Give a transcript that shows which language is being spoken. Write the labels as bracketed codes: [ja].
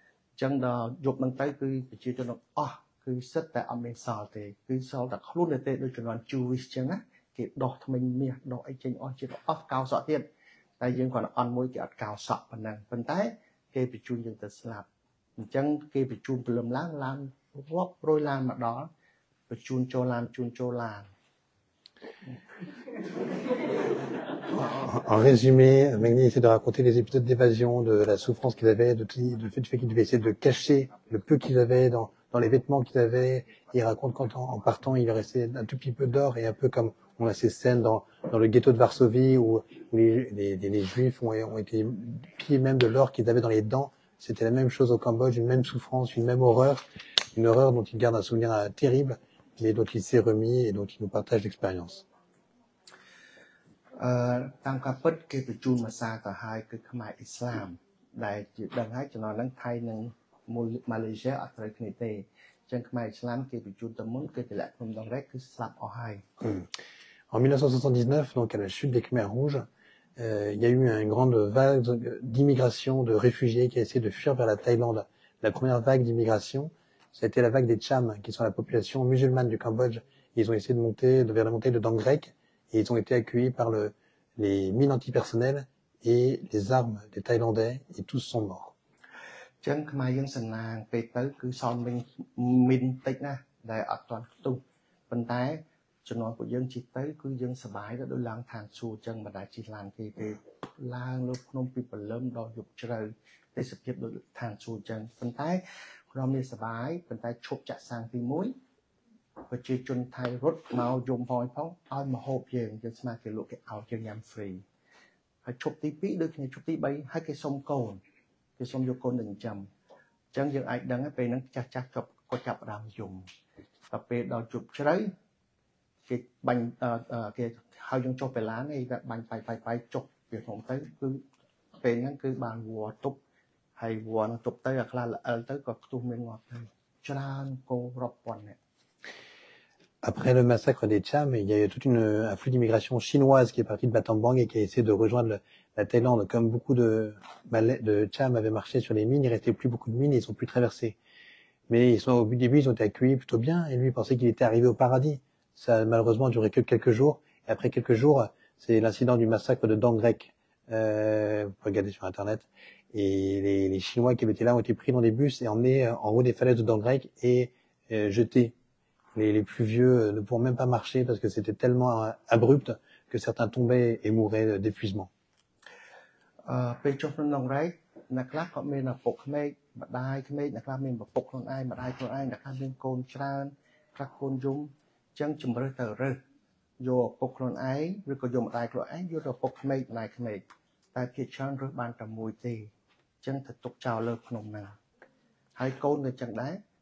[km] អញ្ចឹងដល់យប់ហ្នឹងទៅគឺប្រជាជនទាំងអស់គឺសិតតែអត់មានសល់ទេគឺសល់តែខ្លួនទេដូចជំនាន់ Jewish អញ្ចឹងណាគេដោះថ្មិញមាសដោះអីចេញអស់ជាតិអស់កោសក់ទៀតតែយើងគ្រាន់តែអន់មួយគេអត់កោសក់ប៉ុណ្ណឹងប៉ុន្តែគេបញ្ជូនយើងទៅស្លាប់អញ្ចឹងគេបញ្ជូនព្រលឹមឡើងរាប់រយឡានមកដល់បញ្ជូនចូលឡានជូนចូលឡាន [fr] En résumé, Megni essaie de raconter les épisodes d'évasion, de la souffrance qu'ils avaient, du fait qu'ils devaient essayer de cacher le peu qu'ils avaient dans les vêtements qu'ils avaient. Il raconte quand en partant, il restait un tout petit peu d'or et un peu comme on a ces scènes dans le ghetto de Varsovie où les Juifs ont été pillés même de l'or qu'ils avaient dans les dents. C'était la même chose au Cambodge, une même souffrance, une même horreur, une horreur dont il garde un souvenir terrible, mais dont il s'est remis et dont il nous partage l'expérience. [km] តាមការពិតគេបញ្ជូនមកសាទៅហើយគឺខ្មែរអ៊ីស្លាមដែលជាដឹងហើយចំណងហ្នឹងថៃនិងម៉ាឡេស៊ីអត់ត្រូវគ្នាទេអញ្ចឹងខ្មែរអ៊ីស្លាមគេបញ្ជូនទៅមុនគេតម្លាក់ភ្នំដងរែកគឺស្លាប់អស់ហើយ [fr] En 1979, donc à la chute des Khmers rouges, il y a eu une grande vague d'immigration, de réfugiés qui a essayé de fuir vers la Thaïlande. La première vague d'immigration, ça a été la vague des Cham, qui sont la population musulmane du Cambodge. Ils ont essayé de monter vers la montée de Dang Rek, et ils ont été accueillis par les mines antipersonnelles et les armes des Thaïlandais, et tous sont morts. [km] ចឹងខ្មែរយើងសំណាងពេលទៅគឺសល់មីនតិចណាស់ដែលអត់ទាន់ផ្ទុះប៉ុន្តែជំនាន់ពួកយើងជិះទៅគឺយើងសប្បាយទៅដូចឡើងឋានសួគ៌ចឹងមិនដែលជិះឡានគេទេឡើងលើភ្នំពីព្រលឹមដល់យប់ជ្រៅទេសភាពដូចឋានសួគ៌ចឹងប៉ុន្តែខ្ញុំមានសប្បាយប៉ុន្តែឈប់ចាក់សាំងទី1ប្រជាជនថៃរត់មកយំផងឲ្យមកហូបយើងស្មានគេលក់គេឲ្យយើងញ៉ាំ free ហើយឈប់ទី2ដូចគ្នាឈប់ទី3ហើយគេសុំកូនគេសុំយកកូនទៅចិញ្ចឹមអញ្ចឹងយើងអាចដឹងពេលហ្នឹងចាស់គាត់ចាប់ដើមយំតែពេលដល់ជប់ជ្រៅ គេបាញ់គេហើយយើងចុះពេលឡានឯងតែបាញ់បាយចុះពីក្នុងទៅគឺពេលហ្នឹងគឺបានវល់ទប់ហើយវល់នឹងទប់ទៅអាខ្លះល្អិលទៅក៏ខ្ទុះមានងាប់ទៅច្រើនគោរាប់ពាន់នាក់ [fr] Après le massacre des Cham, il y a eu toute un flux d'immigration chinoise qui est partie de Battambang et qui a essayé de rejoindre la Thaïlande. Comme beaucoup de Cham avaient marché sur les mines, il restait plus beaucoup de mines et ils ont pu traverser. Mais au début, ils ont été accueillis plutôt bien et lui pensait qu'il était arrivé au paradis. Ça a malheureusement duré que quelques jours. Et après quelques jours, c'est l'incident du massacre de Dang Rek. Vous pouvez regarder sur Internet. Et les Chinois qui étaient là ont été pris dans des bus et emmenés en haut des falaises de Dang Rek et jetés. Les plus vieux ne pourront même pas marcher parce que c'était tellement abrupt que certains tombaient et mouraient d'épuisement. [km] ពេលចុះក្នុងដងរែកអ្នកខ្លះក៏មានឪពុកក្មេកម្ដាយក្មេកអ្នកខ្លះមានឪពុកខ្លួនឯងម្ដាយខ្លួនឯងអ្នកខ្លះមានកូនច្រើនខ្លះកូនយំអញ្ចឹងជំរើសទៅរើសយកឪពុកខ្លួនឯងឬក៏យកម្ដាយខ្លួនឯងយកទៅឪពុកក្មេកម្ដាយក្មេកតែភាគច្រើនរើសបានតែមួយទេអញ្ចឹងទៅទុកចោលលើភ្នំហ្នឹងហើយកូនក៏អញ្ចឹងដែរ